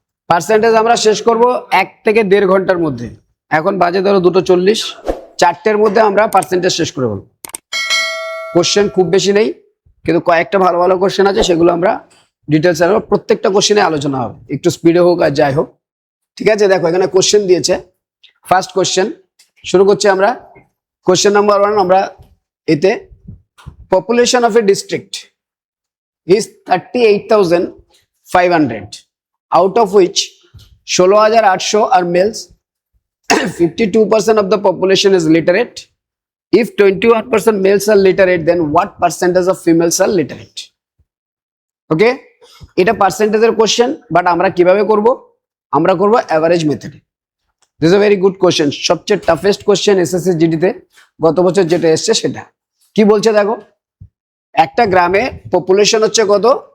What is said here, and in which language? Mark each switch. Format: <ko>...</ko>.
<bn>Percentage আমরা শেষ করব 1 থেকে 1.5 ঘন্টার মধ্যে। এখন বাজে ধরো 2:40, 4টের মধ্যে আমরা পার্সেন্টেজ শেষ করে বলবো। কোশ্চেন খুব বেশি নেই, কিন্তু কয়েকটা ভালো ভালো কোশ্চেন আছে, সেগুলো আমরা ডিটেলস আরো প্রত্যেকটা কোশ্চেনে আলোচনা হবে, একটু স্পিডে হোক আর যাই হোক। ঠিক আছে, দেখো এখানে কোশ্চেন দিয়েছে। ফার্স্ট কোশ্চেন শুরু করছি আমরা।</bn> <en>question number 1</en> <bn>আমরা এতে,</bn> <en>Population of a district is 38,500, out of which 16,800 are males, 52% of the population is literate. If 21% males are literate, then what percentage of females are literate?</en> <bn>Okay, এটা পার্সেন্টেজের question, but আমরা কিভাবে করব? আমরা করব average মেথডে।</bn> <en>this is a very good question,</en> <bn>সবচেয়ে toughest question SSC জিডিতে গত বছর যেটা এসছে সেটা। কি বলছে দেখো, একটা গ্রামে পপুলেশন হচ্ছে কত?</bn>